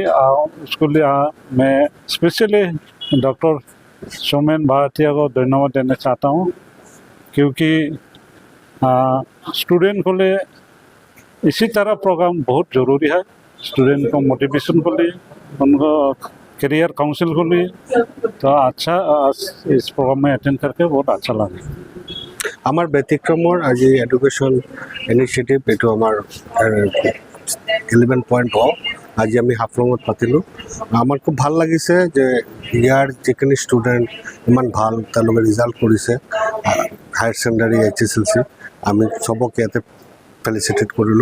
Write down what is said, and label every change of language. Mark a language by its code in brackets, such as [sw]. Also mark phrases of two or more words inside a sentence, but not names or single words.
[hi] उसके लिए मैं [en] specially doctor [hi] सोमेन भारतीय को धन्यवाद देना चाहता हूँ, क्योंकि स्टूडेंट को लिए इसी तरह प्रोग्राम बहुत ज़रूरी है। स्टूडेंट को मोटिवेशन को लिए, उनको [en] career counsel [hi] को लिए, तो अच्छा इस प्रोग्राम में अटेंड करके बहुत अच्छा लगा। [as] আমার ব্যতিক্রমৰ আজি [en] education initiative [as] এইটো আমাৰ 11 পইণ্ট আজি আমি হাফলঙত পাতিলোঁ। আমাৰ খুব ভাল লাগিছে যে ইয়াৰ যিখিনি ষ্টুডেণ্ট ইমান ভাল তেওঁলোকে ৰিজাল্ট কৰিছে [en] higher secondary [as] HSLC, আমি চবকে ইয়াতে ফেলিচিটেট কৰিলোঁ।